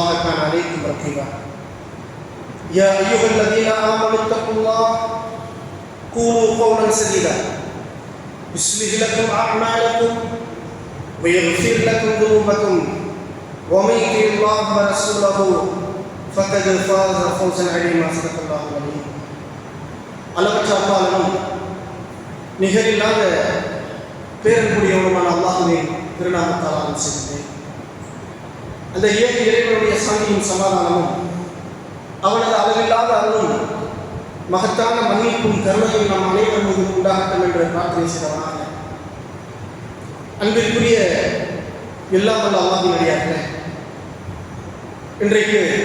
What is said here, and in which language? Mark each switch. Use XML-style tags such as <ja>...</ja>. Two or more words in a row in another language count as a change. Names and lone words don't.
<ar>كان عليكم رقيبا يا ايها الذين امنوا اتقوا الله قولوا قولا سديدا يصلح لكم اعمالكم ويغفر لكم ذنوبكم ومن يطع الله ورسوله فقد فاز فوزا عظيما صدق الله العظيم</ar> <ta>அளவற்ற அல்லாஹ்வின் நிகரில்லாத பேரன்புடையவனுமான அல்லாஹ்வின் திருநாமத்தால் ஆரம்பிக்கிறேன். அந்த ஏக இறைவனுடைய சாந்தியும் சமாதானமும் அவனது அளவில்லாத அருளும் மகத்தான மன்னிப்பும் கருணையும் நம் அனைவர் மீதும் உண்டாகட்டும் என்ற பிரார்த்தனை செய்தவனாக அன்பிற்குரிய எல்லாம் வல்ல அல்லாஹ்வின் அடியார்களே, இன்றைக்கு</ta>